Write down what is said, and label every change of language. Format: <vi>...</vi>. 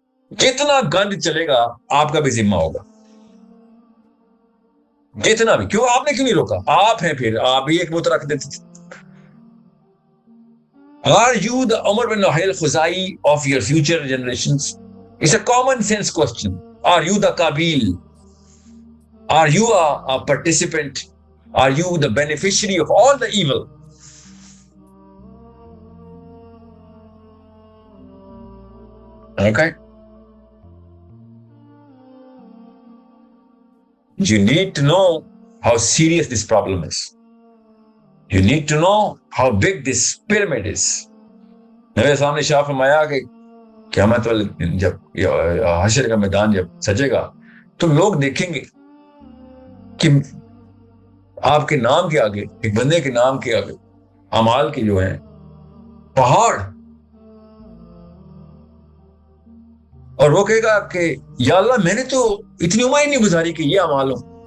<ur>جتنا گند چلے گا آپ کا بھی ذمہ ہوگا، جتنا بھی۔ کیوں آپ نے کیوں نہیں روکا؟ آپ ہیں، پھر آپ بھی ایک بت رکھ دیتے تھے۔</ur> <en>Are you the Umar bin Nahil Khuzai of your future generations? It's a common sense question. Are you the Qabil? Are you a participant? Are you the beneficiary of all the evil? Okay? You need to know how serious this problem is. You need to know how big this pyramid is.</en> <ur>میرے سامنے شاہ فرمایا کہ قیامت والے جب حشر کا میدان جب سجے گا تو لوگ دیکھیں گے کہ آپ کے نام کے آگے، ایک بندے کے نام کے آگے اعمال کے جو ہیں پہاڑ، اور وہ کہے گا کہ یا اللہ میں نے تو اتنی عمر ہی نہیں گزاری کہ یہ اعمال ہوں،</ur>